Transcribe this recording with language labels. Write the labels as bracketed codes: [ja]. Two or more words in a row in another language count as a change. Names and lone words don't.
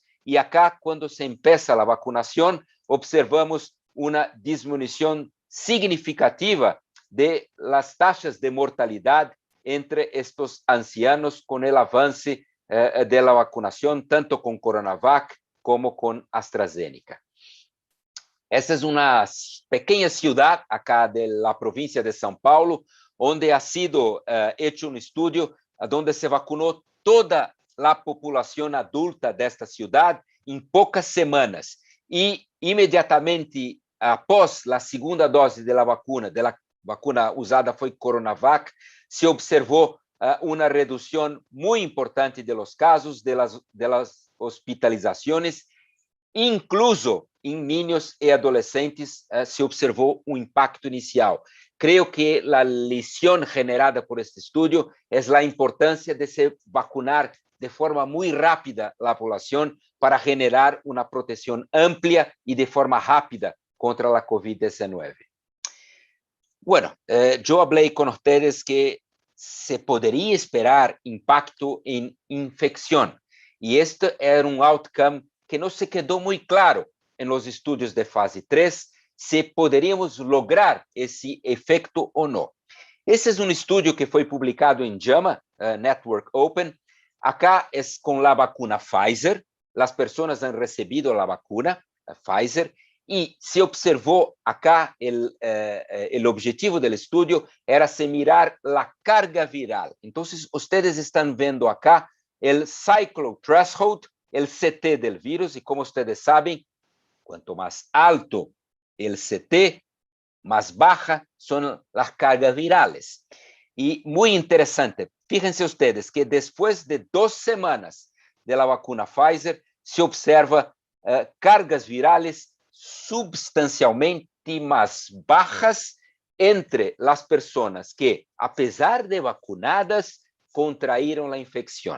[es] Y acá, cuando se empieza la vacunación, observamos una disminución significativa de las tasas de mortalidad entre estos ancianos con el avance de la vacunación, tanto con Coronavac como con AstraZeneca. [pt] Essa é uma pequena [es] ciudad acá de la provincia de São Paulo, onde ha sido hecho un estudio donde se vacunó toda la población adulta de esta ciudad en pocas semanas. Y inmediatamente após la segunda dosis de la vacuna usada foi Coronavac, [pt] se observou uma redução muito importante [es] de los casos, de las hospitalizações, incluso [pt] em niños e adolescentes se observou um impacto inicial. [es] creo que la lección generada por este estudio es la importancia de se vacunar de forma muy rápida la población para generar una protección amplia y de forma rápida contra la COVID-19. Bueno, yo hablé con ustedes que se podría esperar impacto en infección, y este era un outcome que no se quedó muy claro en los estudios de fase 3, si poderíamos lograr [pt] esse efeito ou não. Esse é um estudo que foi publicado em JAMA Network Open. Acá é com a vacuna Pfizer. As pessoas han recebido a vacuna Pfizer e se observou acá o objetivo do estudo era se mirar a carga viral. Então, vocês estão vendo acá o cyclothreshold, o CT do vírus, e como vocês sabem, quanto mais alto [es] el CT, más baja son las cargas virales. Y muy interesante, fíjense ustedes que después de 2 semanas de la vacuna Pfizer, se observa cargas virales substancialmente más bajas entre las personas que, a pesar de vacunadas, contraíram la infección.